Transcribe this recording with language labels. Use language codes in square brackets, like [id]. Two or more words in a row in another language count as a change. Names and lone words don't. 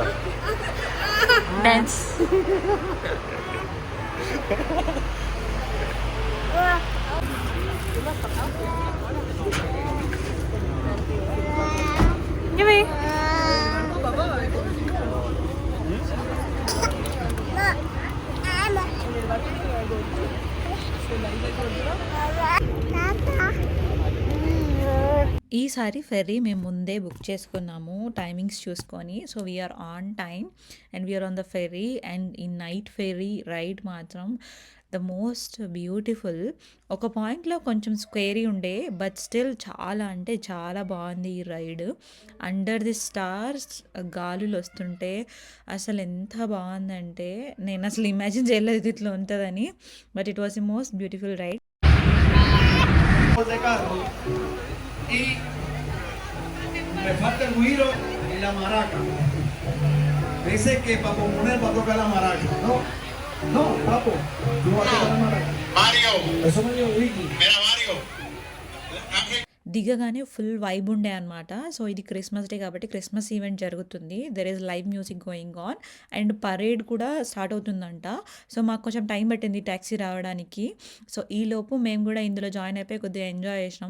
[te] డాన్స్ ఇవి ఈసారి ఫెర్రీ మేము ముందే బుక్ చేసుకున్నాము టైమింగ్స్ చూసుకొని. [en] so we're on time and we're on the ferry. and ఈ night ferry ride మాత్రం the most beautiful. [te] ఒక పాయింట్‌లో కొంచెం స్కేరీ ఉండే [en] but still [te] చాలా అంటే చాలా బాగుంది ఈ రైడ్. [en] under the stars [te] గాలులొస్తుంటే అసలెంత బావుందంటే నేనసలు ఇమాజిన్ చేయలేదు ఇట్లా ఉంటదని. [en] but it was the most beautiful ride. [es] de carro y me falta el güiro y la maraca. Me dice que para componer va a tocar la maraca. No, no, papo, tú vas a tocar la maraca. Mario. Eso me dio Wiki. Mira, Mario. [te] దిగగానే [en] full vibe [te] ఉండే అనమాట. [en] so ఇది Christmas Day కాబట్టి Christmas event జరుగుతుంది there is live music going on and parade కూడా start అవుతుందంట. [te] సో మాకు కొంచెం టైం పట్టింది ట్యాక్సీ రావడానికి. సో ఈలోపు మేము కూడా ఇందులో జాయిన్ అయిపోయి కొద్దిగా ఎంజాయ్ చేసినాం.